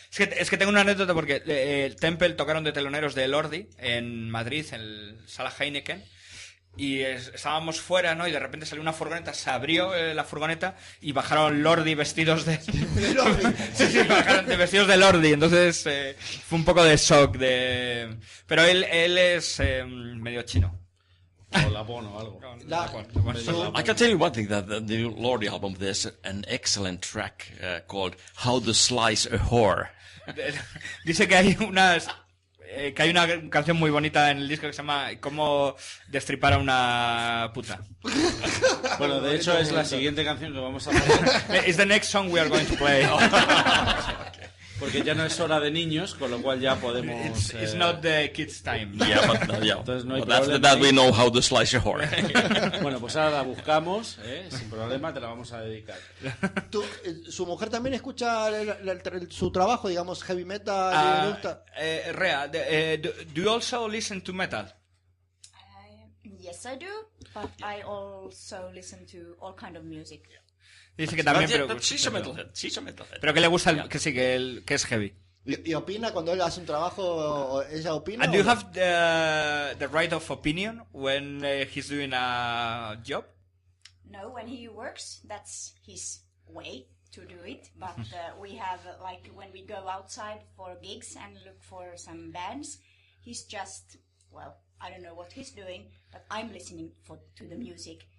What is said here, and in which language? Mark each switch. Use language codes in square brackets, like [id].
[es] Es que tengo una anécdota porque el Temple tocaron de teloneros de Lordi en Madrid, en el Sala Heineken, y estábamos fuera, ¿no? Y de repente salió una furgoneta, se abrió la furgoneta y bajaron Lordi vestidos de... sí, bajaron vestidos de Lordi, entonces fue un poco de shock pero él es medio chino. O Lapón o algo. [en] I can tell you one thing, that the new Lordi album, there's an excellent track called How to Slice a Whore. [es] Dice que hay que hay una canción muy bonita en el disco que se llama Cómo destripar a una puta. Bueno, de hecho es la siguiente canción que vamos a poner. [en] It's the next song we are going to play. [es] Porque ya no es hora de niños, con lo cual ya podemos... [en] It's not the kids' time. Yeah, but [es] Entonces no hay [en] but after [es] problema [en] that we know how to slice a whore. [es] Bueno, pues ahora la buscamos, sin problema, te la vamos a dedicar. ¿Su mujer también escucha su trabajo, digamos, heavy metal? ¿Le gusta? [en] Rea, do you also listen to metal? Yes, I do, but I also listen to all kind of music. [es] Dice que también, [en] But she's a metalhead. She's a metalhead. [es] pero que le gusta, que sí, que es heavy. ¿Y opina cuando él hace un trabajo? ¿Ella opina? [en] And do you have the right of opinion when he's doing a job? No, when he works, that's his way to do it. But we have, like, when we go outside for gigs and look for some bands, he's just, well, I don't know what he's doing, but I'm listening to the music.